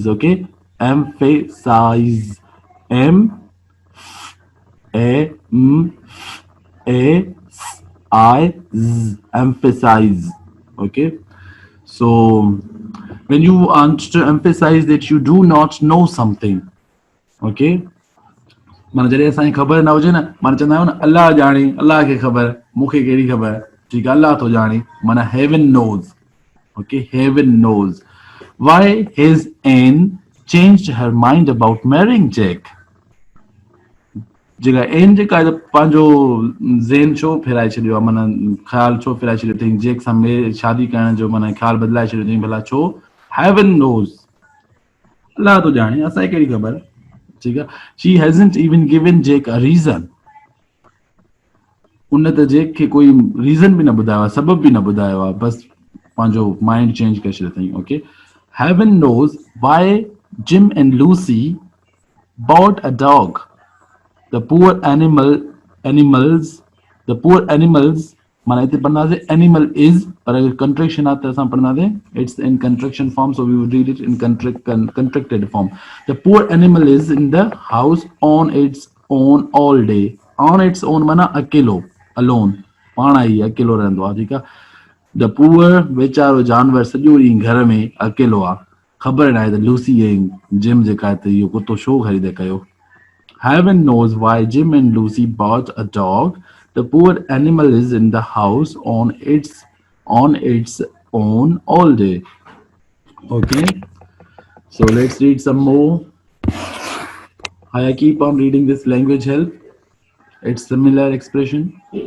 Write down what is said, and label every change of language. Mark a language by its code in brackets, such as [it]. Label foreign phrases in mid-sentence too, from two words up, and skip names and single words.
[en] Okay, emphasize. M A M A I Z, emphasize. Okay, so when you want to emphasize that you do not know something, [sd] okay, माना जॾहिं असांखे ख़बर न हुजे न, माना चवंदा आहियूं न अलाह ॼाणे, अलाह खे ख़बर, मूंखे कहिड़ी ख़बर, ठीकु आहे, अलाह थो ॼाणे, माना [en] heaven knows. Okay, heaven knows why his Anne changed her mind about marrying Jack. [sd] जेका एन जेका आहे पंहिंजो ज़हन छो फेराए छॾियो आहे, माना ख़्यालु छो फेराए छॾियो अथई जेक सां शादी करण जो, माना ख़्यालु बदिलाए छॾियो अथई, भला छो? [en] heaven knows, [sd] अलाह थो ॼाणे, असांखे कहिड़ी ख़बर, ठीकु आहे. [en] She hasn't even given Jack a reason, [sd] उन त जेक खे कोई रीज़न बि न ॿुधायो आहे, सबब बि न ॿुधायो आहे, बसि पंहिंजो [en] mind change [sd] करे छॾियो अथई. [en] Okay, heaven knows why Jim and Lucy bought a dog. The poor animals, the poor animals, [sd] माना इते पढ़ना है [en] animal is, [hi] पर अगर contraction आता है असां पढ़ना है [en] it's in contraction form, so we would read it in contracted form. The poor animal is in the house on its own all day. On its own [sd] माना अकेलो, alone, पाण ई अकेलो रहंदो आहे, ठीकु आहे. [en] The poor [sd] वेचारो जानवर सॼो ॾींहुं घर में अकेलो आहे, ख़बर न आहे त लूसी ऐं जिम जेका आहे त इहो कुतो छो ख़रीदे कयो. [en] Heaven knows why Jim and Lucy bought a dog. The poor animal is in the house on its own all day. Okay, so let's read some more. I keep on reading this language help. It's similar expression.